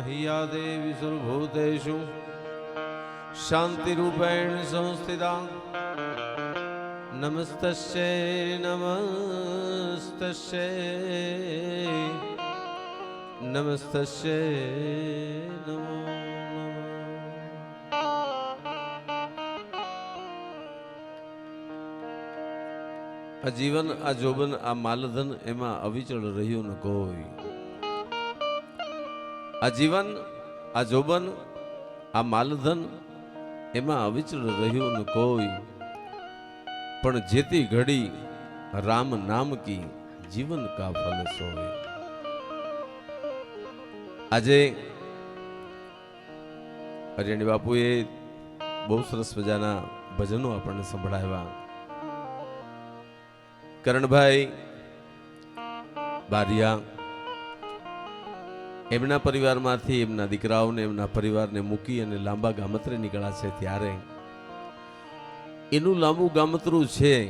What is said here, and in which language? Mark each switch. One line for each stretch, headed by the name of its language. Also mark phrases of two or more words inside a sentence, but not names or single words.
Sanskrit: या देवी सर्वभूतेषु शांतिरूपेण संस्थिता नमस्तस्यै नमस्तस्यै नमस्तस्यै नमो नमः।
Gujarati: આ જીવન આ જોબન આ માલધન એમા અવિચળ રહ્યો ન કોઈ। આ જીવન આ જોબન આ માલધન એમા અવિચળ રહ્યો ન કોઈ।
Hindi: पण जेती घड़ी राम नाम की जीवन का फल सोए।
Gujarati: આજે હરિયાણી બાપુએ બહુ સરસ મજાના ભજનો આપણને સંભળાવ્યા. કરણભાઈ બારિયા એમના પરિવારમાંથી એમના દીકરાઓને એમના પરિવારને મૂકી અને લાંબા ગામત્રે નીકળ્યા છે ત્યારે એનું લાંબુ ગામતરું છે